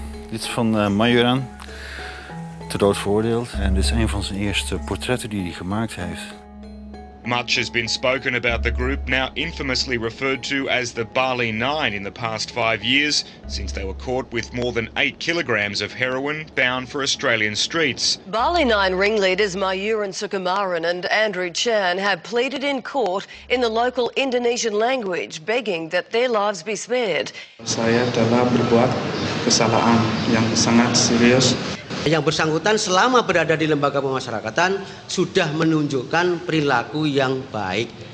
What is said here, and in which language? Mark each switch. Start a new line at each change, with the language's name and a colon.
Dutch: Dit is van Myuran, ter dood veroordeeld. En dit is een van zijn eerste portretten die hij gemaakt heeft.
English: Much has been spoken about the group, now infamously referred to as the Bali Nine, in the past 5 years, since they were caught with more than 8 kilograms of heroin bound for Australian streets. Bali Nine ringleaders Myuran Sukumaran and Andrew Chan have pleaded in court in the local Indonesian language, begging that their lives be spared.
Indonesian: Saya telah berbuat kesalahan yang sangat serius. Yang bersangkutan selama berada di lembaga pemasyarakatan sudah menunjukkan perilaku yang baik.